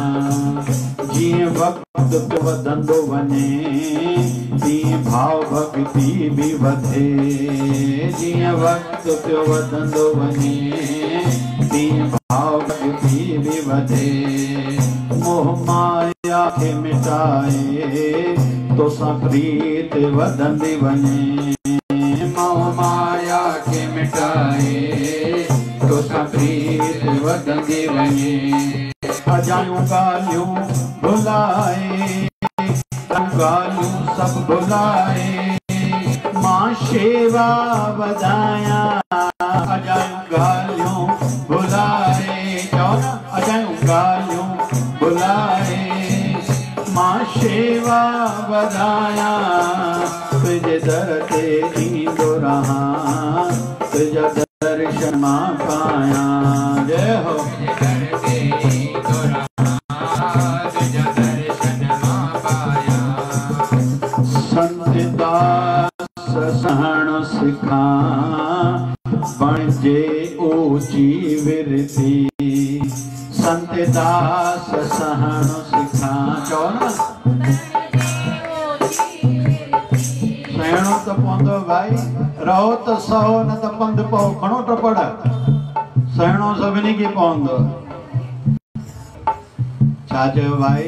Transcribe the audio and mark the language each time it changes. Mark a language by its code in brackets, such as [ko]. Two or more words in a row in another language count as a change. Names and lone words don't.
[sd] जिए वक्त वदंदो बने, जिए भाव भक्ति भी बधे, जिए वक्त वदंदो बने, जिए भाव भक्ति भी बधे। मोह माया के मिटाए तो सप्रीत वदंदी बने, मोह माया के मिटाए तो सप्रीत वदंदी बने। अजायूं गालियों भुलाए, गालू सब भुलाए, मां शेवा वधाया अजायूं गालियों भुलाए। चओ न अजायूं गालियों भुलाए, मां शेवा वधाया, तुझे दर ते ईंदो रहा, तुझा दर्शन मां पाया। जय हो। संत दास सहण सिखा, बणजे ऊंची विरती। संत दास सहण सिखा। चओ न सहणो त पवंदो भाई, रहो त सहो न त पंध पओ, खणो टपड़। सहणो सभिनी खे पवंदो। छा चयो भाई?